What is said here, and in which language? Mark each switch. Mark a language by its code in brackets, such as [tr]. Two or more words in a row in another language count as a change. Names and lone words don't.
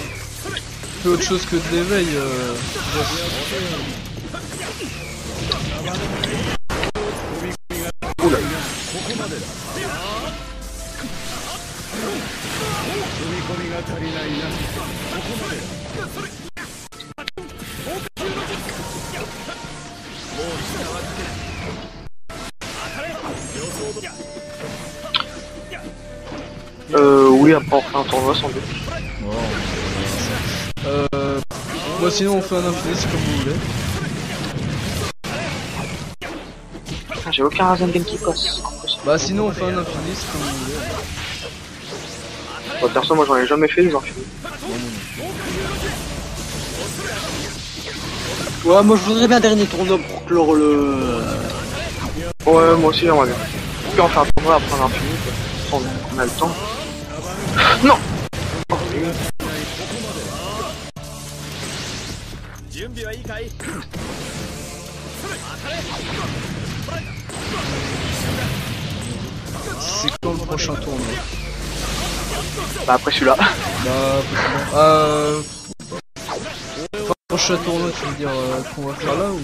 [fr] Fais autre chose que de l'éveil. Oula. [ja] ここまでだ。踏み込みが足りないな。ここまでだ。もう時間はかけない。当たれ。予想ど。 [fr] Oui, après on fait un tournoi sans doute. Moi sinon on fait un infinite comme vous voulez. Putain, j'ai aucun Rasengan qui passe. Bah sinon on fait un infinite comme vous voulez. Bon, perso, moi j'en ai jamais fait, les infinis. Ouais, moi je voudrais bien un dernier tournoi pour clore le... Ouais, moi aussi j'aimerais bien. Puis on fait un tournoi après un infini, quoi. On a le temps. Non. Oh, [ja] 準備はいいかい。 [fr] C'est quand le prochain tournoi? bah après celui-là. Bah enfin, prochain tournoi tu veux dire qu'on va faire là ou...